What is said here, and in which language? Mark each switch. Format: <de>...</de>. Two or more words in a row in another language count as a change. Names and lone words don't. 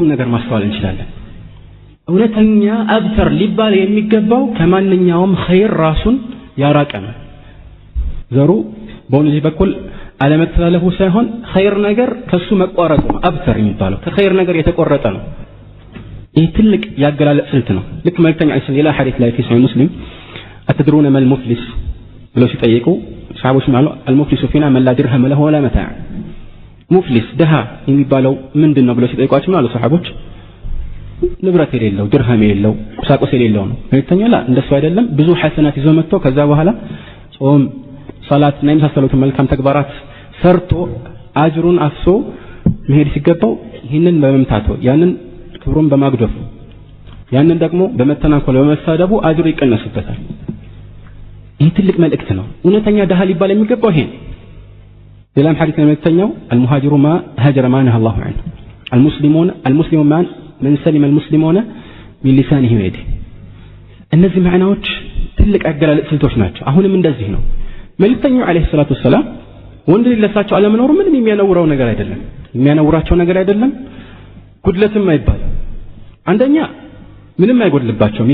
<am>ነገር ማስተዋል እንችላለን። እውነተኛ አብተር ሊባል የሚገባው ከማንኛውም ኸይር ራሱን ያራቀ ነው። ዘሩ በወንድ ልጅ በኩል አለመተላለፉ ሳይሆን ኸይር ነገር ከሱ መቋረጡ ነው አብተር የሚባለው። ከኸይር ነገር የተቆረጠ ነው። ይህ ትልቅ ያገላለጽ ስልት ነው። ልክ መልእክተኛው</am> <ar>عليه السلام</ar> <am>ሌላ ሐዲስ ላይ</am> <ar>في صحيح مسلم أتدرون ما المفلس</ar> <am>ብለው ሲጠይቁ ሰሃቦች ማለት</am> <ar>المفلس فينا من لا درهم له ولا متاع</ar> <am>ሙፍሊስ ደሃ የሚባለው ምንድነው ብለው ሲጠይቋቸው ማለት ሰሃቦች ንብረት የሌለው ድርሃም የሌለው ቁሳቁስ የሌለው ነው። መልእክተኛው እንደሱ አይደለም ብዙ ሐሰናት ይዞ መጥቶ ከዛ በኋላ ጾም ሶላት እና የመሳሰሉት መልካም ተግባራት ሰርቶ አጅሩን አፍሶ መሄድ ሲገባው ይህንን በመምታቱ ያንን ክብሩን በማግደፉ ያንን ደግሞ በመተናኮል በመሳደቡ አጅሩ ይቀነስበታል። ይህ ትልቅ መልእክት ነው። እውነተኛ ደሃ ሊባል የሚገባው ይሄ ሌላም ሐዲስ መልእክተኛው</am> <ar>المهاجر ما هاجر ما نهى الله عنه المسلم من سلم المسلمون من لسانه ويده</ar> <am>እነዚህ ማዕናዎች ትልቅ አገላለጽ ስልቶች ናቸው። አሁንም እንደዚህ ነው። መልእክተኛው</am> <ar>عليه الصلاة والسلام</ar> <am>ወንድ ልጅ ለሳቸው አለመኖሩ ምንም የሚያነውራው ነገር አይደለም፣ የሚያነውራቸው ነገር አይደለም፣ ጉድለትም አይባልም። አንደኛ ምንም አይጎድልባቸውም</am>